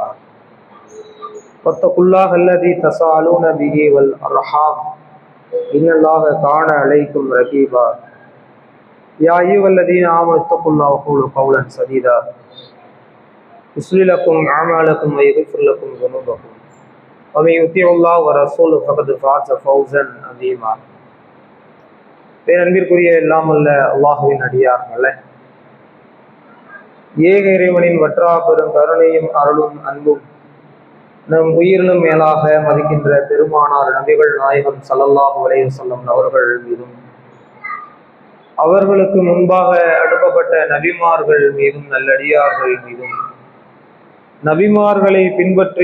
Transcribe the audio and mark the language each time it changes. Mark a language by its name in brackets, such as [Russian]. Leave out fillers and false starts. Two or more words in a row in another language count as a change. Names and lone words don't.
[Arabic] واتقوا الله الذي تساءلون به والأرحام إن الله كان عليكم رقيبا. يا أيها الذين آمنوا اتقوا الله وقولوا قولا سديدا يصلح لكم أعمالكم ويغفر لكم ذنوبكم ومن يطع الله ورسوله فقد فاز فوزا عظيما. [Tamil] பேரன்பிற்குரிய எல்லாம் அல்ல அல்லாஹுவின் அடியார்களே, ஏக இறைவனின் வற்றா பெரும் கருணையும் அருளும் அன்பும் நம் உயிரினும் மேலாக மதிக்கின்ற பெருமானார் நபிகள் நாயகம் [Arabic] صلى الله عليه وسلم [Tamil] அவர்கள் மீதும் அவர்களுக்கு முன்பாக அனுப்பப்பட்ட நபிமார்கள் மீதும் நல்லடியார்கள் மீதும் நபிமார்களை பின்பற்றி